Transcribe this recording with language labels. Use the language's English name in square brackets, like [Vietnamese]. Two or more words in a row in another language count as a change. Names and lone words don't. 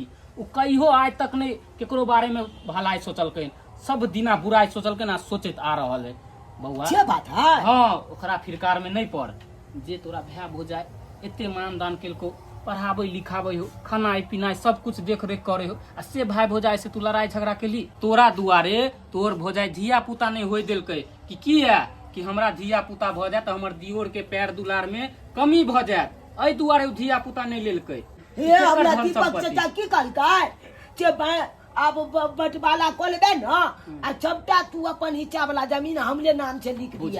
[Maithili] उ कहियो आज तक नहीं केकरो बारे में भलाई सोचलकै, सब दिना बुराई सोचलकै ना, सोचत आ रहल है बउआ। से बात है। हाँ ओकरा फिरकार में नहीं पड़। जे तोरा भैया हो जाए एते मान दान केलको, पढ़ाबै लिखाबै हो, खानाई पीनाई सब कुछ देख रेख करे हो, आ से भाई भौजाई से तू लड़ाई झगड़ा केली। तोरा दुआरे तोर भौजाई धिया पुता नहीं होय देलकै कि किया कि हमरा धिया पुता भ जाए त हमर दियोर के पैर दुलार में कमी भ जाए, एहि दुआरे उ धिया पुता नहीं लेलकै। हे हमरा दीपक चाचा की कहलकै जे अब बटवाला को लेबे न आ सबटा तू अपन हिस्सा वाला जमीन हमरे नाम से लिख दिया।